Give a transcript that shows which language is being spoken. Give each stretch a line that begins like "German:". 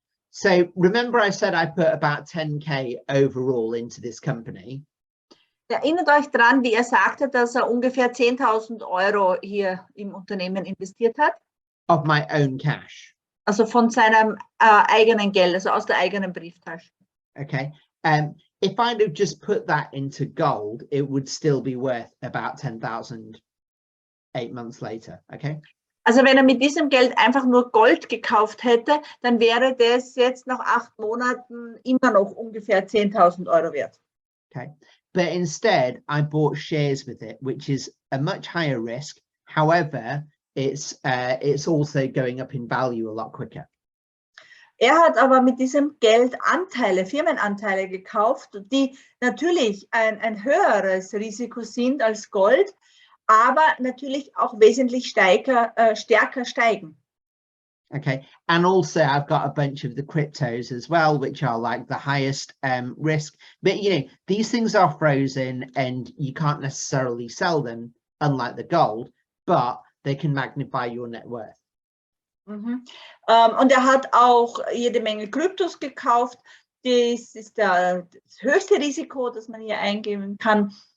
English: So remember I said I put about 10K overall into this company.
German: Erinnert euch dran, wie er sagte, dass er ungefähr 10.000 Euro hier im Unternehmen investiert hat?
English: Of my own cash.
German: Also von seinem eigenen Geld, also aus der eigenen Brieftasche.
English: Okay. If I'd have just put that into gold, it would still be worth about 10,000 8 months later. Okay.
German: Also wenn er mit diesem Geld einfach nur Gold gekauft hätte, dann wäre das jetzt nach 8 Monaten immer noch ungefähr 10.000 Euro wert.
English: Okay. But instead, I bought shares with it, which is a much higher risk. However, it's also going up in value a lot quicker.
German: Er hat aber mit diesem Geld Anteile, Firmenanteile gekauft, die natürlich ein höheres Risiko sind als Gold, aber natürlich auch wesentlich stärker steigen.
English: Okay, and also I've got a bunch of the cryptos as well, which are like the highest risk. But you know, these things are frozen and you can't necessarily sell them, unlike the gold, but they can magnify your net worth. Mhm.
German: Und er hat auch jede Menge Kryptos gekauft. Das ist das höchste Risiko, das man hier eingeben kann.